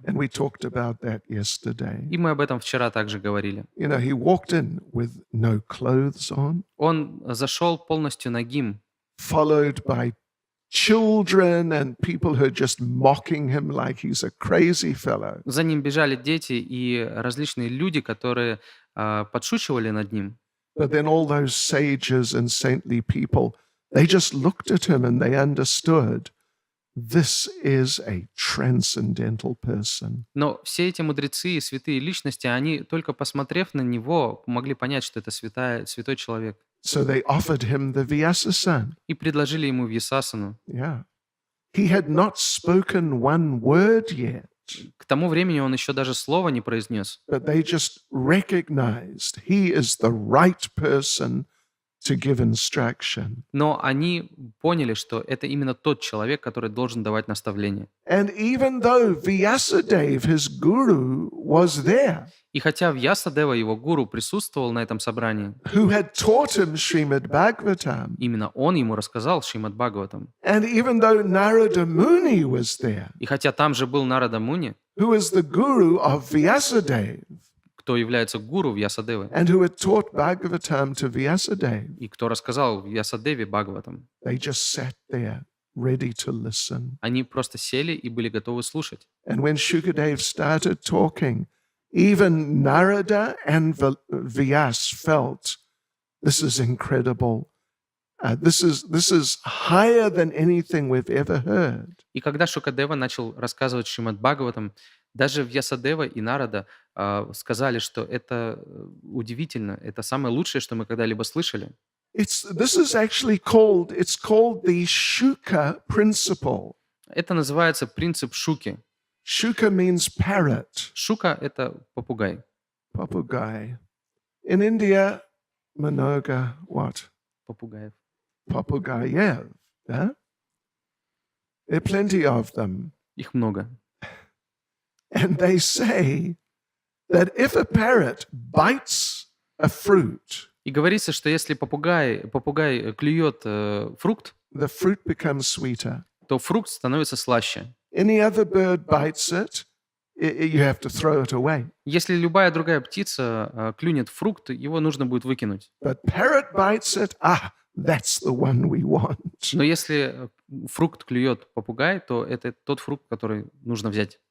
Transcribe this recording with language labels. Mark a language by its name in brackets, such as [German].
[English] And we talked about that yesterday. [Russian] И мы об этом вчера также говорили. [English] He walked in with no clothes on, [Russian] Он зашел полностью нагим, [English] followed by children and people who are just mocking him like he's a crazy fellow. [Russian] за ним бежали дети и различные люди, которые подшучивали над ним. [English] But then all those sages and saintly people, they just looked at him and they understood this is a transcendental person. [Russian] Но все эти мудрецы и святые личности, они только посмотрев на него, могли понять, что это святой человек. [English] So they offered him the Vyasasana. [Russian] И предложили ему Вьясасану. [English] Yeah. He had not spoken one word yet. [Russian] К тому времени он еще даже слова не произнес. [English] But they just recognized he is the right person to give instruction. [Russian] Но они поняли, что это именно тот человек, который должен давать наставления. [English] And even though Vyasadeva, his guru, was there, [Russian] И хотя Вьясадева, его гуру, присутствовал на этом собрании, [English] who had taught him Srimad Bhagavatam, [Russian] именно он ему рассказал Шримад Бхагаватам. [English] and even though Narada Muni was there, [Russian] И хотя там же был Нарада Муни, [English] who is the guru of Vyasadeva, [Russian] кто является гуру Вьясадевы, [English] and who had taught Bhagavatam to Vyasadeva, [Russian] и кто рассказал Вьясадеве Бхагаватам, [English] they just sat there ready to listen. [Russian] они просто сели и были готовы слушать. [English] And when Shukadev started talking, even Narada and Vyas felt this is incredible. This is higher than anything we've ever heard. [Russian] И когда Шукадева начал рассказывать Шримад Бхагаватам, даже Вьясадева и Нарада сказали, что это удивительно, это самое лучшее, что мы когда-либо слышали. [English] This is actually called the Shuka principle. [Russian] Это называется принцип Шуки. [English] Shuka means parrot. [Russian] Шука — это попугай. Papugai. [English] In India, Manoga, what? [Russian] Попугаев. Papugayev. [English] Yeah? There are plenty of them. [Russian] Их много. [English] And they say that if a parrot bites a fruit, [Russian] И говорится, что если попугай клюет фрукт, [English] the fruit becomes sweeter. [Russian] то фрукт становится слаще. [English] Any other bird bites it, you have to throw it away. [Russian] Если любая другая птица клюнет фрукт, его нужно будет выкинуть. [English] But parrot bites it, that's the one we want. [Russian] Но если фрукт клюет попугай, то это тот фрукт, который нужно взять.